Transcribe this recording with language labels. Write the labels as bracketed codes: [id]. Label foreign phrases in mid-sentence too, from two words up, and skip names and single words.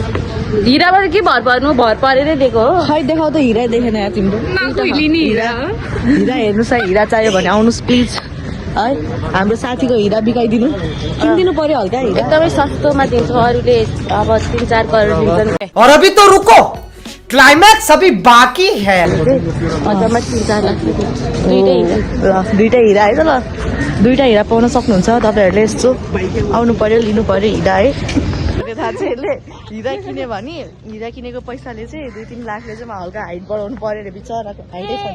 [ne] हिराबाट के भर पर्नु भर परेरै दिएको हो। खै देखाउ त हिरा देखेन यहाँ तिम्रो हिरा हेर्नुहोस् है। हिरा चाहियो भने आउनुहोस् प्लिज है। हाम्रो साथीको हिरा बिकाइदिनु किनिदिनु पर्यो हल्का हिरा। एकदमै सस्तोमा दिन्छ अरूले अब 3-4 करोड दिन्छन्। [hi] और अभी तो रुको क्लाइमैक्स अभी बाकी है। [ne] मजामा 3-4 लाख दुईटा हिरा है त ल। दुईटा हिरा पाउन सक्नुहुन्छ तपाईँहरूले। यस्तो आउनु पर्यो लिनु पर्यो हिरा है। थाहा छ यसले हिरा किन्यो भने हिरा किनेको पैसाले चाहिँ 2-3 लाखले चाहिँ हल्का हाइट बढाउनु पर्यो अरे बिचराको हाइटै छैन।